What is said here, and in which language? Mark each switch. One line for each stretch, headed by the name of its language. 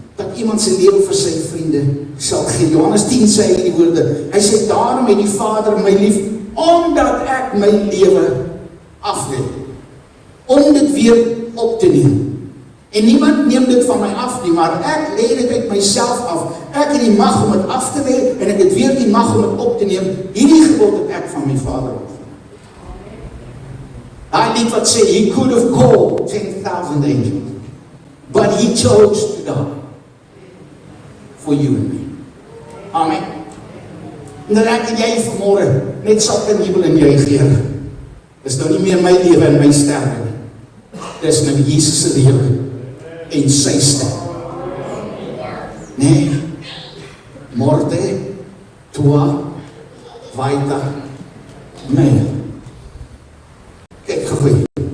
Afrikaans: dat iemand sy lewe vir sy vriende sal gee. Johannes 10 sê hy die woorde, hy sê, daarom het die Vader my lief, omdat ek my lewe aflê, om dit weer op te neem. En niemand neem dit van my af nie, maar ek lê dit uit myself af. Ek het die mag om dit af te lê, en ek het weer die mag om dit op te neem. Hierdie gebod het ek van my Vader ontvang. Daai lied wat sê,
English: he could have called 10,000 angels, but he chose to die for you and me.
Afrikaans: Amen. En dan ek en jy vanmorgen net sal kan jubel en jy geer. Dis nou nie meer my lewe en my sterwe nie. Dis nou Jesus se lewe en sy sterwe. Nee, morte, tua, vaita, mea. Kyk gegooi.